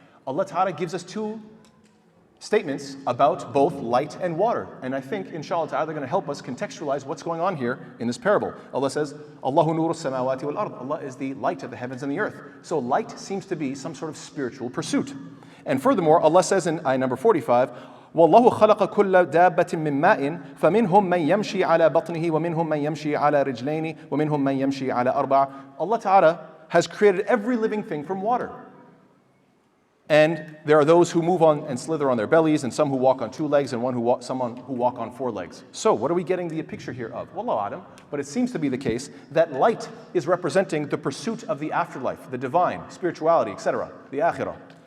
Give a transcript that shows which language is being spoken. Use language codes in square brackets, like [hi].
[en] Allah ta'ala gives us two statements about both light and water. And I think, inshallah ta'ala, they're going to help us contextualize what's going on here in this parable. Allah says, [ar] Allahu nuru samawati wal ard. [en] Allah is the light of the heavens and the earth. So light seems to be some sort of spiritual pursuit. And furthermore, Allah says in ayah number 45, [ar] وَاللَّهُ خَلَقَ كُلَّ دَابَّةٍ مِّن مَّاءٍ فَمِنْهُمْ مَنْ يَمْشِي عَلَى بَطْنِهِ وَمِنْهُمْ مَنْ يَمْشِي عَلَى رِجْلَيْنِ وَمِنْهُمْ مَنْ يَمْشِي عَلَى أَرْبَعٍ. [en] Allah ta'ala has created every living thing from water. And there are those who move on and slither on their bellies, and some who walk on 2 legs, and someone who walk on 4 legs. So what are we getting the picture here of? Wallahu a'lam. But it seems to be the case that light is representing the pursuit of the afterlife, the divine, spirituality, etc., the akhirah.